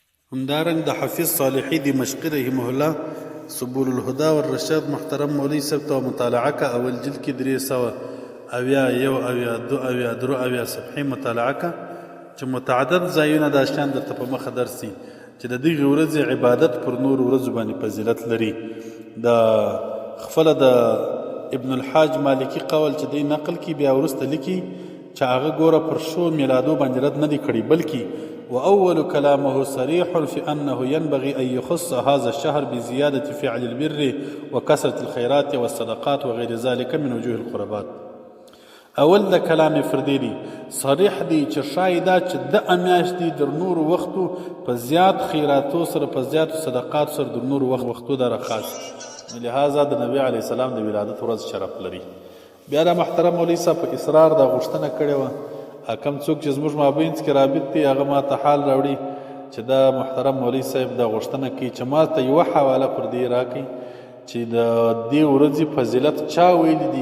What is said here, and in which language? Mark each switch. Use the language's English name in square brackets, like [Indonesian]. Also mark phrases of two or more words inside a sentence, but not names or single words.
[Pashto] همدارنګ د حفیظ صالحي دمشقي رحمه الله سبل الهدى والرشاد محترم مولوي صاحب ته مطالعه که اول جلد کې 300 اویا یو اویا دو اویا درو اویا صفحې مطالعه که چې متعدد ځایونه دا شیان درته په مخه درسي چې د دغې ورځې عبادت پر نورو ورځو باندې فضیلت لري. د خپله د ابن الحاج مالکي قول چې دی نقل کی بیا وروسته لیکي چې هغه ګوره پر شو میلادو باندې رد نه دی کړی، بلکې [Arabic] وأول كلامه صريح في أنه ينبغي أن يخص هذا الشهر بزيادة فعل البر وكثرة الخيرات والصدقات وغير ذلك من وجوه القربات. [Pashto] اول د کلام فردي دی صریح دی چې شاید چې د امیاش دی در نور وختو په زیات خیراتو سره په زیات صدقات سره در نور وختو در خاص، لہذا د نبی علی السلام د ولادت ورځ شرف لري. بیا د محترم مولوی صاحب په اصرار دا غوښتنه کړې وه، کم څوک چې زموږ مابینځ کې رابط دی هغه ما ته حال راوړي چې دا محترم مولوی صاحب دا غوښتنه کوي چې ما ته یوه حواله پر دې راکړي چې د دې ورځې فضیلت چا ویلي دي.